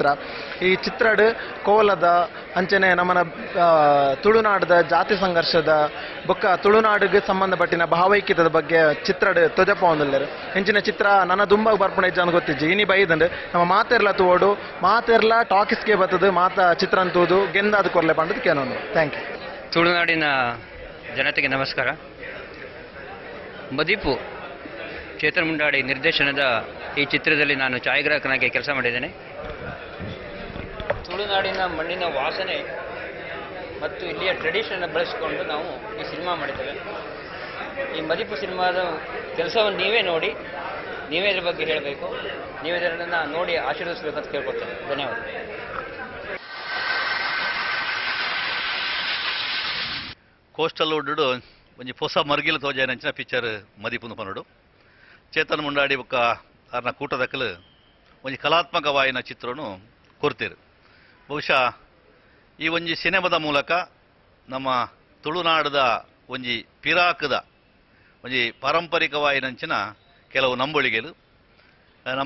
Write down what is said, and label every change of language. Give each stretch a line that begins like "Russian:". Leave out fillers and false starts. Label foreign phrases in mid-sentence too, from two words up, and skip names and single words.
Tulu: ಈ ಚಿತ್ರಡ್ ಕೋಲದ ಅಂಚನೆ ನಮ್ಮನ ತುಳುನಾಡದ ಜಾತಿ ಸಂಘರ್ಷದ ಬೊಕ್ಕ ತುಳುನಾಡಿಗೆ ಸಂಬಂಧಪಟ್ಟಿನ ಭಾವೈಕ್ಯದ ಬಗ್ಗೆ ಚಿತ್ರಡ್ ತೊಜಪ ಒಂದಿಲ್ಲರು ಹೆಂಚಿನ ಚಿತ್ರ ನನ್ನ ದುಂಬಾಗ ಬರ್ಪಣ ಇಜ್ಜ ಗೊತ್ತಿಜ್ಜಿ ಇನಿ ಬೈದಂಡು ನಮ್ಮ ಮಾತೆರ್ಲ ತೂವೋಡು ಮಾತೆರ್ಲ ಟಾಕಿಸ್ಗೆ ಬರ್ತದು ಮಾತ ಚಿತ್ರ ಅಂತೂದು ಗೆಂದಾದ ಕೊರ್ಲೆ ಪಂಡದು ಕೇನೋನು.
English: Thank you.
Kannada: ತುಳುನಾಡಿನ ಜನತೆಗೆ ನಮಸ್ಕಾರ. ಮದಿಪು ಚೇತನ್ ಮುಂಡಾಡಿ ನಿರ್ದೇಶನದ ಈ ಚಿತ್ರದಲ್ಲಿ ನಾನು ಛಾಯಾಗ್ರಾಹಕನಾಗಿ ಕೆಲಸ ಮಾಡಿದ್ದೇನೆ. ತುಳುನಾಡಿನ ಮಣ್ಣಿನ ವಾಸನೆ ಮತ್ತು ಇಲ್ಲಿಯ ಟ್ರೆಡಿಷನ್ ಬಳಸಿಕೊಂಡು ನಾವು ಈ ಸಿನಿಮಾ ಮಾಡಿದ್ದೇವೆ. ಈ ಮದಿಪು ಸಿನಿಮಾದ ಕೆಲಸವನ್ನು ನೀವೇ ನೋಡಿ ನೀವೇ ಇದ್ರ ಬಗ್ಗೆ ಹೇಳಬೇಕು. ನೀವೇ ಇದರನ್ನ ನೋಡಿ ಆಶೀರ್ವದಿಸಬೇಕಂತ ಕೇಳ್ಕೊಳ್ತೇನೆ. ಧನ್ಯವಾದ.
Tulu: ಕೋಸ್ಟಲ್ ವುಡ್ ಒಂಜಿ ಹೊಸ ಮರ್ಗಿಲು ತೋಜಾಯನಂಚಿನ ಪಿಕ್ಚರ್ ಮದಿಪುಂದು ಪನೋಡು ಚೇತನ್ ಮುಂಡಾಡಿ ಬೊಕ್ಕ ಅರ್ನ ಕೂಟದಕ್ಕಲು ಒಂಜಿ ಕಲಾತ್ಮಕವಾಯಿನ ಚಿತ್ರನು ಕೊರ್ತೀರು. ಬಹುಶಃ ಈ ಒಂಜಿ ಸಿನಿಮಾದ ಮೂಲಕ ನಮ್ಮ ತುಳುನಾಡದ ಒಂಜಿ ಪಿರಾಕದ ಒಂಜಿ ಪಾರಂಪರಿಕವಾಯಿನಂಚಿನ ಕೆಲವು ನಂಬೊಳಿಗೆಲು ನಮ್ಮ